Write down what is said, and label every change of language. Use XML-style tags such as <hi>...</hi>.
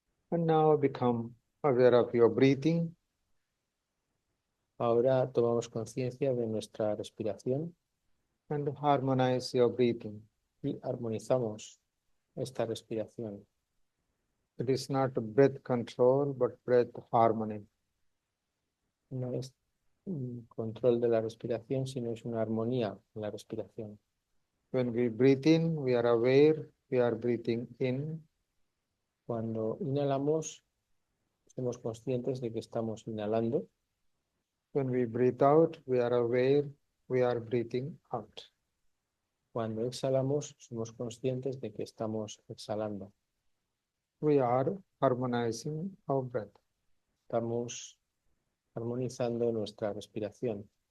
<en>And now become aware of your breathing.</en> <es>Ahora tomamos conciencia de nuestra respiración</es> <en>And harmonize your breathing.</en> <es>y armonizamos esta respiración.</es> <en>It is not breath control, but breath harmony.</en> <es>No es un control de la respiración, sino es una armonía en la respiración.</es> <en>When we breathe in, we are aware we are breathing in.</en> <es>Cuando inhalamos, somos conscientes de que estamos inhalando.</es> <en>When we breathe out, we are aware we are breathing out.</en> <es>Cuando exhalamos, somos conscientes de que estamos exhalando.</es> <en>We are harmonizing our breath.</en> <es>Estamos armonizando nuestra respiración.</es>